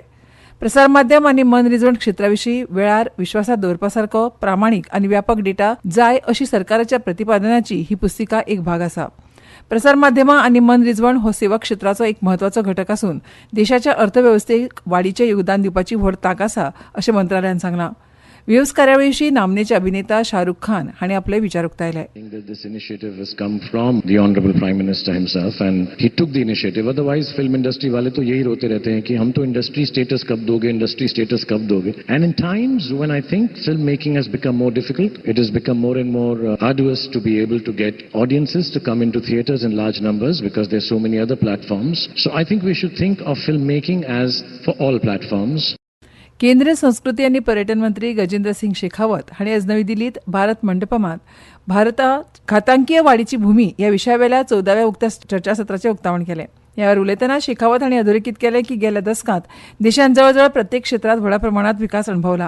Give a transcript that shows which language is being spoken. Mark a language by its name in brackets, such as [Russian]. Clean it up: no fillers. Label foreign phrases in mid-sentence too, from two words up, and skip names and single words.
[Konkani] प्रसार माध्यम आनी मनरिजवण क्षेत्राविशीं वेळार विश्वासात दवरपासारको प्रामाणीक आनी व्यापक डेटा जाय अशी सरकाराच्या प्रतिपादनाची ही पुस्तिका एक भाग आसा. प्रसार माध्यमां आनी मनरिजवण हो सेवा क्षेत्राचो एक म्हत्वाचो घटक आसून देशाच्या अर्थवेवस्थेक वाडीचें योगदान दिवपाची व्हड तांक आसा अशें मंत्रालयान सांगलां. वेव्स कार्यावळीविशीं नामनेचे अभिनेता शाहरुख खान हांणी आपले विचार उक्तायले. [English] This initiative has come from the Honorable Prime Minister himself and he took the initiative. [Hindi] Otherwise, [English] film industry [Hindi] वाले तो यही रोते रहते हैं कि हम तो [English] industry status [Hindi] कब दोगे, [English] industry status [Hindi] कब दोगे. [English] And in times when I think filmmaking has become more difficult, it has become more and more arduous to be able to get audiences to come into theatres in large numbers because there are so many other platforms. So I think we should think of filmmaking as for all platforms. [Konkani] केंद्रीय संस्कृती आनी पर्यटन मंत्री गजेंद्र सिंग शेखावत हांणी आज नवी दिल्लीत भारत मंडपमांत भारतात घातांकीय वाडीची भूमी ह्या विशयावेल्या 14व्या उक्त्या चर्चासत्राचें उक्तावण केलें. ह्या वेळार उलयतना शेखावत हांणी अधोरेखीत केलें की गेल्या दशकांत देशान जवळजवळ प्रत्येक क्षेत्रांत व्हड प्रमाणात विकास अणभवला.